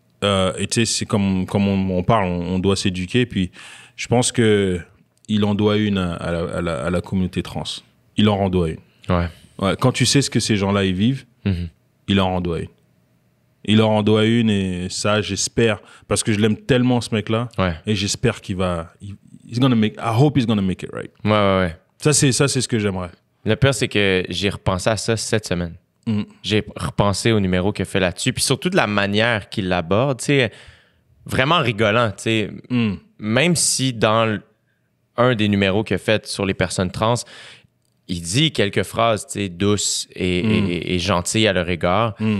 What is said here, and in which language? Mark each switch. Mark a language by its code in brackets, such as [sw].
[fr] Et tu sais, c'est comme on parle, on doit s'éduquer, puis je pense que il en doit une à la communauté trans. Il en doit une. Ouais. Quand tu sais ce que ces gens-là ils vivent, il en doit une. Il en doit une, et ça, j'espère, parce que je l'aime tellement, ce mec-là, et j'espère qu'il va... [en] I hope he's gonna make it right. [fr] Ouais. Ça, c'est ce que j'aimerais. Le pire, c'est que j'ai repensé à ça cette semaine. J'ai repensé au numéro qu'il a fait là-dessus, puis surtout de la manière qu'il l'aborde, tu sais, vraiment rigolant, tu sais. Même si dans un des numéros qu'il a fait sur les personnes trans, il dit quelques phrases, tu sais, douces et gentilles à leur égard.